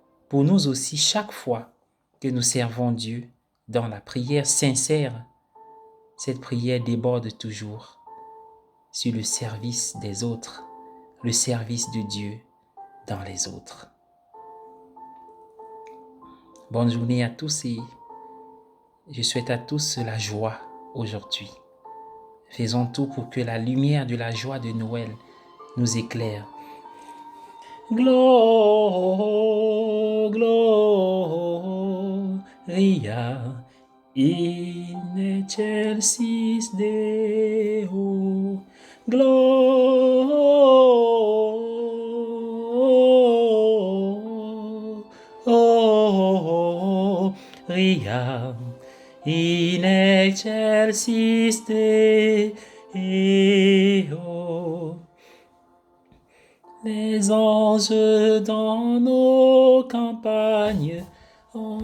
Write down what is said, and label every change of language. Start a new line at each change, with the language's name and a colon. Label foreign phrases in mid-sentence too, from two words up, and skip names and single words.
French: Pour nous aussi, chaque fois que nous servons Dieu dans la prière sincère, cette prière déborde toujours sur le service des autres, le service de Dieu dans les autres. Bonne journée à tous et je souhaite à tous la joie aujourd'hui. Faisons tout pour que la lumière de la joie de Noël nous éclaire.
Latin: Gloria in excelsis Deo. Gloria in excelsis Deo.
French: Les anges dans nos campagnes